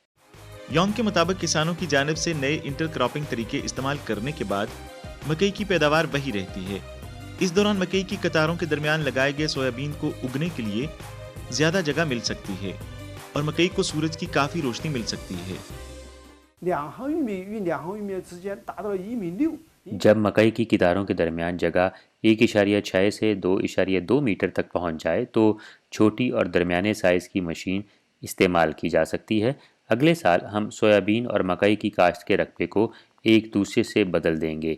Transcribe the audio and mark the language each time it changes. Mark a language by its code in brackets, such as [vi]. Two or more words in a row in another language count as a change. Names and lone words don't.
[ur] یوم کے مطابق کسانوں کی جانب سے نئے انٹرکراپنگ طریقے استعمال کرنے کے بعد مکئی کی پیداوار وہی رہتی ہے. اس دوران مکئی کی قطاروں کے درمیان لگائے گئے سویابین کو اگنے کے لیے زیادہ جگہ مل سکتی ہے اور مکئی کو سورج کی کافی روشنی مل سکتی ہے. [zh] 两行玉米与两行玉米之间达到1.6米。 [ur] جب مکئی کی قطاروں کے درمیان جگہ 1.6 سے 2.2 میٹر تک پہنچ جائے تو چھوٹی اور درمیانے سائز کی مشین استعمال کی جا سکتی ہے. اگلے سال ہم سویابین اور مکئی کی کاشت کے رقبے کو ایک دوسرے سے بدل دیں گے.